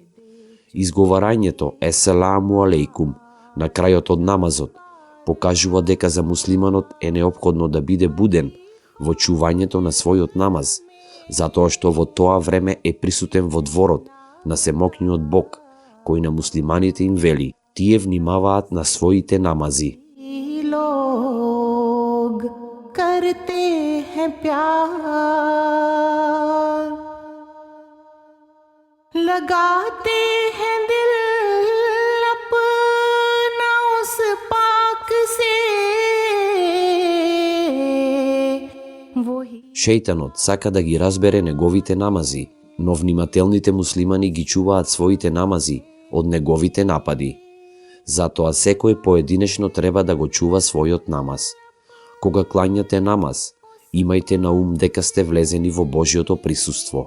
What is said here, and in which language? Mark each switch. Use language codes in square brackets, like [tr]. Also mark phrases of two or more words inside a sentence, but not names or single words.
[mk] Изговарањето [ar] السلام عليكم [mk] на крајот од намазот покажува дека за муслиманот е неопходно да биде буден во чувањето на својот намаз, затоа што во тоа време е присутен во дворот на семокниот Бог, кој на муслиманите им вели: тие внимаваат на своите намази. [hi] लोग करते हैं प्यार, लगाते हैं दिल अपना उस पाक से वही। [mk] Шејтанот сака да ги разбере неговите намази, но внимателните муслимани ги чуваат своите намази од неговите напади. Затоа секој поединечно треба да го чува својот намаз. Кога клањате намаз, имајте на ум дека сте влезени во Божјото присуство.